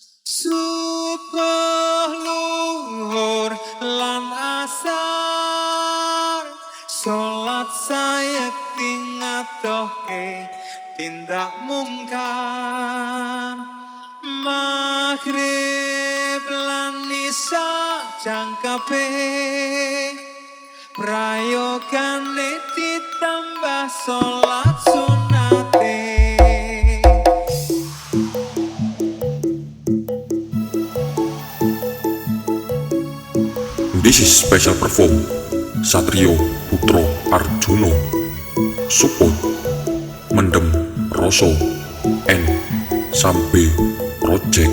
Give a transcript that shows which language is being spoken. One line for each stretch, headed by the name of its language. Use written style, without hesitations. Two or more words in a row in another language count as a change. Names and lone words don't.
Javanese: Subuh luhur lan asar, sholat sayekti ngadohke tindak mungkar. Maghrib lan isya jangkape, prayogane ditambah sholat sunate.
English: This is special perform Satrio Putro Arjuno. Support Mendem Roso and Sambe Project.